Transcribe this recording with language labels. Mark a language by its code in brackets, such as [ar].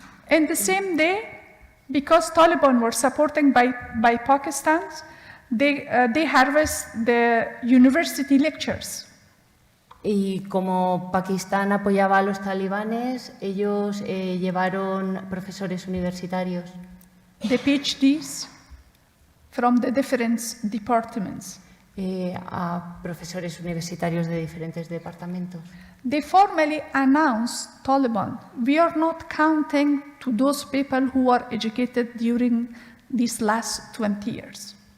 [en] And the same day, because Taliban were supported by Pakistan, they harvest the university lectures. [es] Y como Pakistán apoyaba a los talibanes, ellos llevaron profesores universitarios. [en] The PhDs from the different departments. [es] A profesores universitarios de diferentes departamentos. [en] They formally announced, Taliban, we are not counting to those people who were educated during these last 20 years.